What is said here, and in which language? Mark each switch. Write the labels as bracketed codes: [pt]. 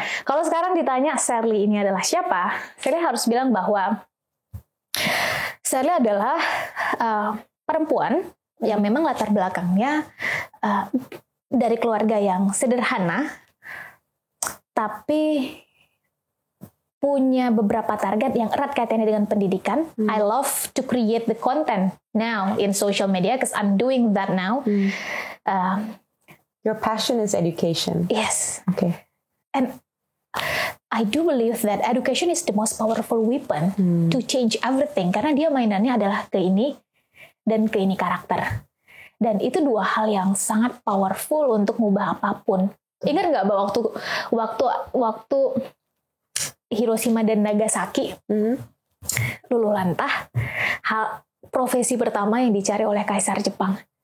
[id] Kalau sekarang ditanya Sally ini adalah siapa, Sally harus bilang bahwa Sally adalah perempuan yang memang latar belakangnya dari keluarga yang sederhana, tapi punya beberapa target yang erat kaitannya dengan pendidikan. [en] I love to create the content now in social media because I'm doing that now. Your passion is education. Yes. Okay. And I do believe that education is the most powerful weapon to change everything. [id] Karena dia mainannya adalah ke ini dan ke ini karakter. Dan itu 2 hal yang sangat powerful untuk mengubah apapun. Ingat nggak bahwa waktu Hiroshima dan Nagasaki luluh lantah, profesi pertama yang dicari oleh Kaisar Jepang?